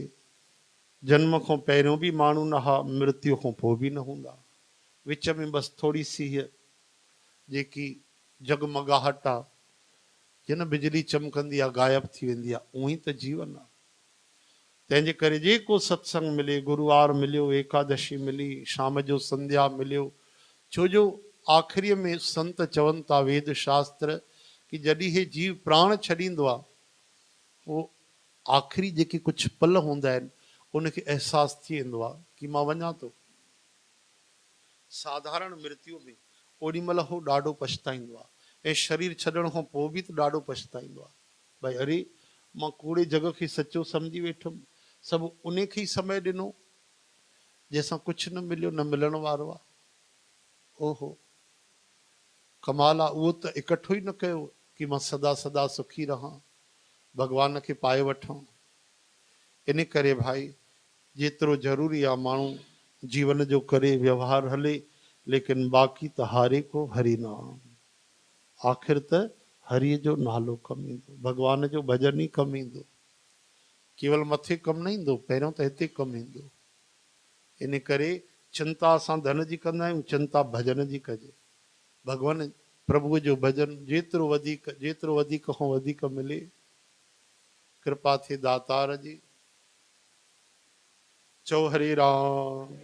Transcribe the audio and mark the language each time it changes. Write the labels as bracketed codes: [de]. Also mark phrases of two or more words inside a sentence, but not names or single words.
[sd] जन्म खां पहिरियों बि माण्हू न हा, मृत्यु खां पोइ बि न हूंदा। विच में बसि थोरी सी हीअ जेकी जगमगाहट आहे, जिन बिजली चमकंदी आहे गायब थी वेंदी आहे, उहो ई त जीवन आहे। तंहिंजे करे जेको सत्संग मिले, गुरुवार मिलियो, एकादशी मिली, शाम जो संध्या मिलियो। छो जो आख़िरीअ में संत चवनि था वेद शास्त्र कि जॾहिं हे जीव प्राण छॾींदो आहे, उहो आख़िरी जेके कुझु पल हूंदा आहिनि उनखे अहसासु थी वेंदो आहे कि मां वञा थो। साधारण मृत्यु में ओॾी महिल हू ॾाढो पछताईंदो आहे। ऐं शरीर छॾण खां पोइ बि त ॾाढो पछताईंदो आहे। भई अरे मां कूड़े जॻह खे सचो सम्झी वेठुमि, सभु उन खे ई समय ॾिनो जंहिंसां कुझु न मिलियो, न मिलण वारो आहे। ओहो कमाल आहे। उहो त इकठो ई न कयो कि मां सदा सदा सुखी रहां, भगवान खे पाए वठां। इन करे भाई जेतिरो ज़रूरी आहे माण्हू जीवन जो करे, व्यवहार हले, लेकिन बाक़ी त [hi] हारे को हरि नाम। [sd] आख़िर त हरिअ जो नालो कमु ईंदो, भगवान जो भॼन ई कमु ईंदो। केवल मथे कमु न ईंदो, पहिरियों त हिते कमु ईंदो। इन करे चिंता असां धन जी कंदा आहियूं, चिंता भजन जी कजे। भगवान प्रभु जो भजन जेतिरो वधीक खां वधीक मिले, कृपा थे दातार जी। चो हरे राम।